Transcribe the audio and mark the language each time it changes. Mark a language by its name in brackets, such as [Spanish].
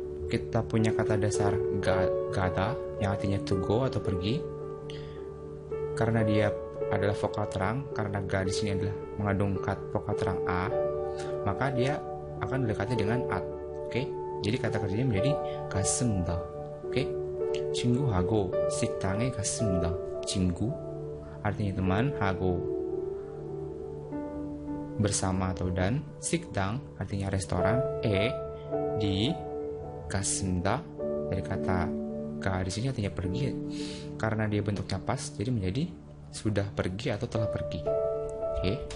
[Indonesian] Kita punya kata dasar gada yang artinya [English] to go [Indonesian] atau pergi. Karena dia adalah vokal terang, karena ga di sini adalah mengandung vokal terang a, maka dia akan didekati dengan at. Oke. Jadi kata kerjanya menjadi 갔습니다. Oke. [Korean] 친구하고 식당에 갔습니다. [Indonesian] 친구 artinya teman, hago bersama atau dan, 식당 artinya restoran, di 갔습니다 dari kata ga di sini artinya pergi, karena dia bentuknya pas jadi menjadi sudah pergi atau telah pergi. Oke.